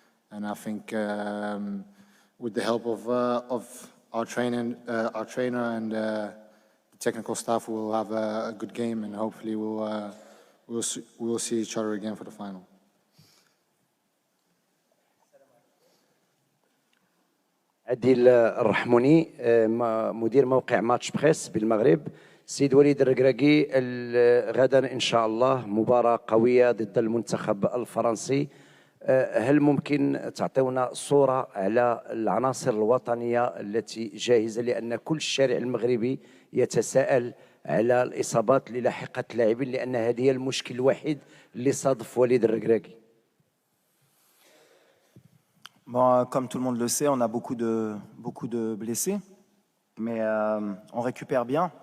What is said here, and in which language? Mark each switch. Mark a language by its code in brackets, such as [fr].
[en] And I think with the help of our trainer and the technical staff, we'll have a good game, and hopefully we'll see each other again for the final. [ar] عديل الرحموني مدير موقع ماتش بريس بالمغرب. سيد وليد الركراكي، غدا إن شاء الله مباراة قوية ضد المنتخب الفرنسي. هل ممكن تعطيونا صورة على العناصر الوطنية التي جاهزة، لأن كل الشارع المغربي يتساءل على الإصابات اللي لاحقت اللاعبين، لأن هذه هي المشكل الوحيد اللي صادف وليد الركراكي. [fr] Bon, comme tout le monde le sait, on a beaucoup de blessés, mais on récupère bien.